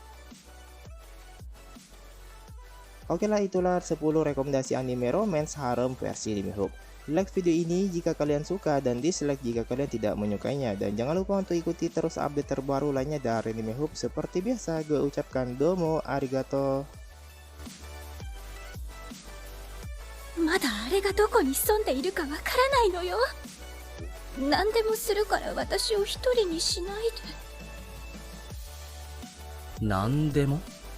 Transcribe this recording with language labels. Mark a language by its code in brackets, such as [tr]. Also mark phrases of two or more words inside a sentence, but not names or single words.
[id] Oke lah, itulah 10 rekomendasi anime romance harem versi Anime Hub. Like video ini jika kalian suka dan dislike jika kalian tidak menyukainya, dan jangan lupa untuk ikuti terus update terbaru lainnya dari Anime Hub. Seperti biasa, gue ucapkan [ja] どうもありがとう. まだあれがどこに潜んでいるかわからないのよ。何でもするから私を一人にしないで。何でも